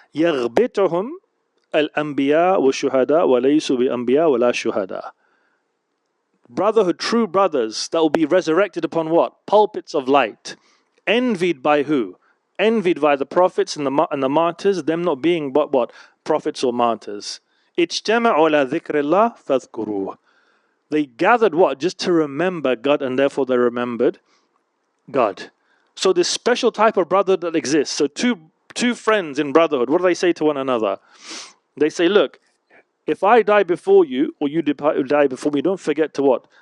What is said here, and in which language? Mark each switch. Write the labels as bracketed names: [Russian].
[Arabic] يَغْبِتُهُمْ الْأَنْبِيَاءُ وَالشُّهَدَاءُ وَلَيْسُوا بِأَنْبِيَاء وَلَا شُهَدَاء. [English] Brotherhood, true brothers, that will be resurrected upon what? Pulpits of light. envied by who? Envied by the prophets and the martyrs, them not being but what? Prophets or martyrs. [Arabic] اجتمعوا على ذكر الله فاذكروه. [English] They gathered what? Just to remember God, and therefore they remembered God. So this special type of brotherhood that exists. So two friends in brotherhood, what do they say to one another? They say, look, if I die before you, or you die before me, don't forget to what?